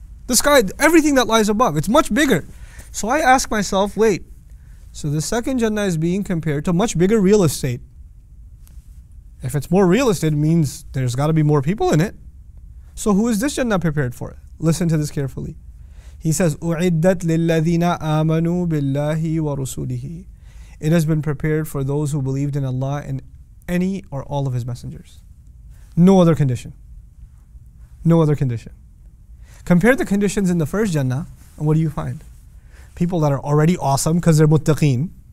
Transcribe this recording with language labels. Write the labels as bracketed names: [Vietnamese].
[English] The sky, everything that lies above, it's much bigger. So I ask myself, wait, so the second Jannah is being compared to much bigger real estate. If it's more real estate, it means there's got to be more people in it. So who is this Jannah prepared for? Listen to this carefully. He says, [Arabic] أُعِدَّتْ لِلَّذِينَ آمَنُوا بِاللَّهِ وَرُسُولِهِ. [English] It has been prepared for those who believed in Allah and any or all of His messengers. No other condition. No other condition. Compare the conditions in the first Jannah, and what do you find? People that are already awesome because they're muttaqeen.